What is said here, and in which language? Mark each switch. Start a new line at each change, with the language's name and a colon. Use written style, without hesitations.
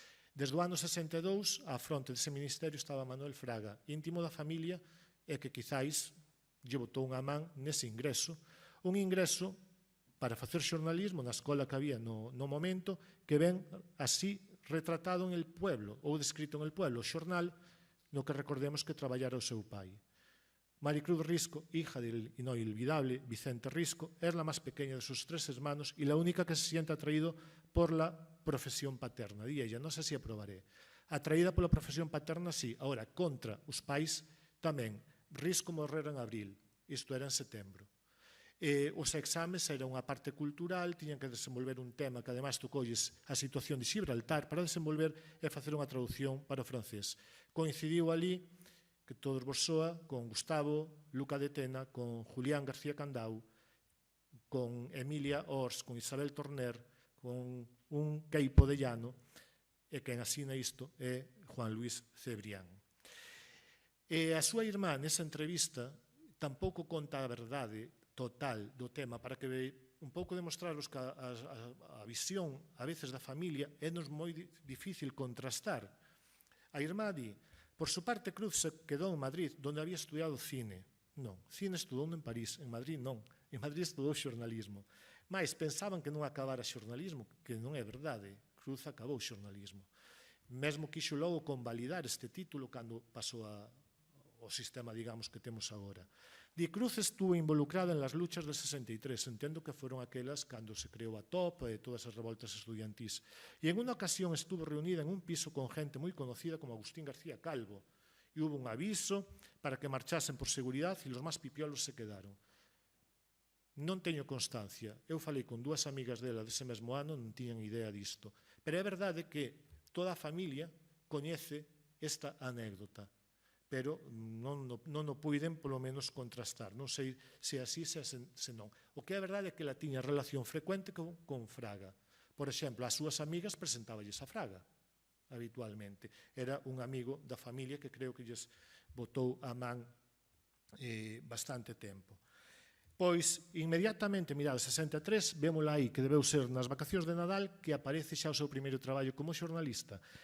Galician: Desde o ano 62, á fronte dese ministerio estaba Manuel Fraga, íntimo da familia, e que quizáis lle botou unha man nese ingreso, un ingreso para facer xornalismo na escola que había no momento, que ven así retratado en El Pueblo, ou descrito en El Pueblo, o xornal no que recordemos que traballara o seu pai.
Spanish: Maricruz Risco, hija del inolvidable Vicente Risco, es la más pequeña de sus 3 hermanos y la única que se siente atraído por la profesión paterna.
Galician: Di ella, non sei se aprobaré. Atraída pola profesión paterna, sí. Ahora, contra os pais tamén. Risco morrera en abril, isto era en setembro. Os exames eran unha parte cultural, tiñan que desenvolver un tema que ademais tocolles a situación de Gibraltar para desenvolver e facer unha traducción para o francés. Coincidiu ali, que todos vos soa, con Gustavo Luca de Tena, con Julián García Candau, con Emilia Ors, con Isabel Torner, con un Queipo de Llano, e quen asina isto é Juan Luis Cebrián. E a súa irmá nesa entrevista tampouco conta a verdade total do tema, para que un pouco demostraros que a visión a veces da familia é nos moi difícil contrastar.
Spanish: A irmá di, por su parte Cruz se quedou en Madrid, donde había estudiado cine.
Galician: Non, cine estudou en París, en Madrid non. En Madrid estudou xornalismo. Mais pensaban que non acabara xornalismo, que non é verdade. Cruz acabou xornalismo. Mesmo quixo logo convalidar este título cando pasou ao sistema, digamos, que temos agora. Di
Spanish: Cruz estuvo involucrada en las luchas del 63,
Galician: entendo que foron aquelas cando se creou a TOP e todas as revoltas estudiantís. E en unha ocasión estuvo reunida en un piso con gente moi conocida como Agustín García Calvo, e hubo un aviso para que marchasen por seguridade e los máis pipiolos se quedaron. Non teño constancia, eu falei con 2 amigas dela dese mesmo ano, non tiñan idea disto, pero é verdade que toda a familia coñece esta anécdota, pero non o puiden polo menos contrastar. Non sei se así, se non. O que é verdade é que ela tiña relación frecuente con Fraga. Por exemplo, as súas amigas presentáballes a Fraga habitualmente. Era un amigo da familia que creo que lles botou a man bastante tempo. Pois, inmediatamente, mirad, 63, vémola aí, que debeu ser nas vacacións de Nadal, que aparece xa o seu primeiro traballo como xornalista.